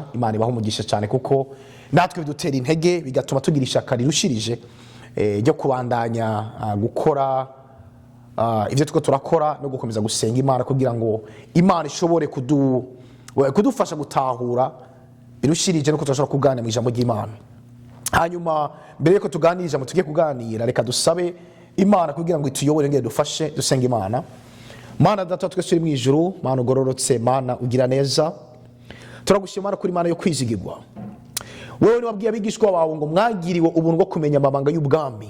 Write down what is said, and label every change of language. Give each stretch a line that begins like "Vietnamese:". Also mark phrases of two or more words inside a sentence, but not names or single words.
Rundi: Imana ibaho umugisha cyane, kuko natwe bidutera intege bigatuma tugira ishaka rirushirije ryo kubandanya gukora ivyo tuko turakora no gukomeza gusenga Imana kugira ngo Imana ishobore kudufasha gutahura birushirije no kutashobora kuganira mu ijambo ry'Imana. Hanyuma mbere yuko tuganira tugiye kuganira, reka dusabe Imana kugira ngo ituyobore ngende dufashe dusenga Imana. Mana data twese turi mu ijuru, Mana ugororotse, Mana ugira neza, turagushimira kuri Mana yo kwizigirwa. Wewe wabwiye abigishwa bawe ngo mwagiriwe ubuntu bwo kumenya amabanga y'ubwami.